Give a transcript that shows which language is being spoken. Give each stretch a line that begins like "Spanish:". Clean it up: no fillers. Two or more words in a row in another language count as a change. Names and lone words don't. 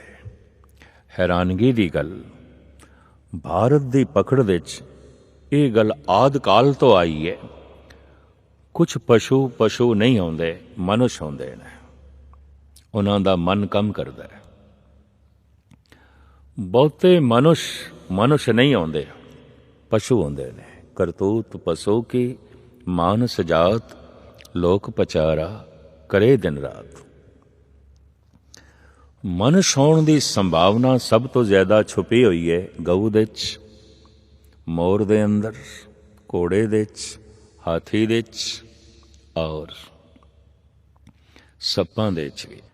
Punjabi: ਹੈਰਾਨਗੀ ਦੀ ਗੱਲ, ਭਾਰਤ ਦੀ ਪਕੜ ਵਿੱਚ ਇਹ ਗੱਲ ਆਦਿ ਕਾਲ ਤੋਂ ਆਈ ਹੈ। ਕੁਝ ਪਸ਼ੂ ਨਹੀਂ ਆਉਂਦੇ, ਮਨੁੱਖ ਆਉਂਦੇ ਨੇ। ਉਹਨਾਂ ਦਾ ਮਨ ਕੰਮ ਕਰਦਾ ਹੈ। ਬਹੁਤੇ ਮਨੁੱਖ ਨਹੀਂ ਆਉਂਦੇ, ਪਸ਼ੂ ਆਉਂਦੇ ਨੇ, ਕਰਤੂਤ ਪਸੋ ਕੀ, ਮਾਨਸ ਜਾਤ ਲੋਕ ਪਚਾਰਾ, ਕਰੇ ਦਿਨ ਰਾਤ। ਮਨ ਛੋਹਣ ਦੀ ਸੰਭਾਵਨਾ ਸਭ ਤੋਂ ਜ਼ਿਆਦਾ ਛੁਪੀ ਹੋਈ ਹੈ ਗਊ ਦੇ 'ਚ, ਮੋਰ ਦੇ ਅੰਦਰ, ਘੋੜੇ ਦੇ 'ਚ, ਹਾਥੀ ਦੇ 'ਚ ਔਰ ਸੱਪਾਂ ਦੇ 'ਚ ਵੀ।